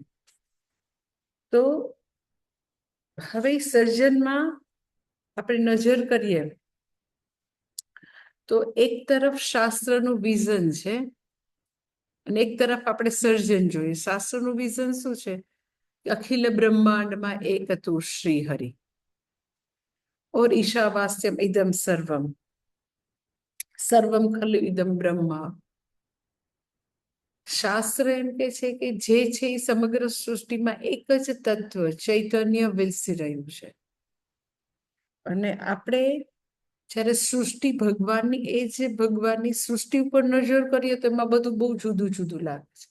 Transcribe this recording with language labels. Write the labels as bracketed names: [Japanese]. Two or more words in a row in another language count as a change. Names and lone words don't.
[Gujarati] તો હવે સર્જનમાં આપણે નજર કરીએ તો એક તરફ શાસ્ત્રનું વિઝન છે અને એક તરફ આપણે સર્જન જોઈએ। શાસ્ત્રનું વિઝન શું છે? અખિલ બ્રહ્માંડમાં એક હતું શ્રી હરિ और [Sanskrit] ईशावास्यम इदम सर्वम सर्वम खलु इदम ब्रह्मा। [Gujarati] શાસ્ત્ર એમ કે છે કે જે છે એ સમગ્ર સૃષ્ટિમાં એક જ તત્વ ચૈતન્ય વિલસી રહ્યું છે। અને આપણે જ્યારે સૃષ્ટિ ભગવાનની એ જે ભગવાનની સૃષ્ટિ ઉપર નજર કરીએ તો એમાં બધું બહુ જુદું જુદું લાગે છે।